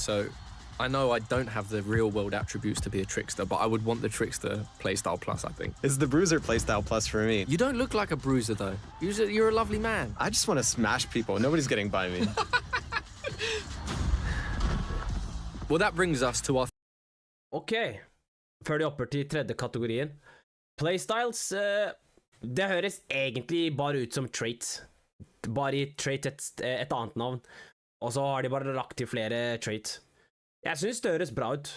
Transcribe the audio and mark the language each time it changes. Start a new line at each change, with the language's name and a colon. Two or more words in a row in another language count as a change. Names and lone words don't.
English: So, I know I don't have the real-world attributes to be a trickster, but I would want the trickster playstyle plus, I think. It's the bruiser playstyle plus for me. You don't look like a bruiser, though. You're a lovely man. I just want to smash people. Nobody's getting by me. Well, that brings us to our...
Norwegian: Ok, før de hopper til tredje kategorien. Playstyles, det høres egentlig bare ut som traits. Bare i trait et annet navn. Og så har de bare lagt til flere traits. Jeg synes det høres bra ut.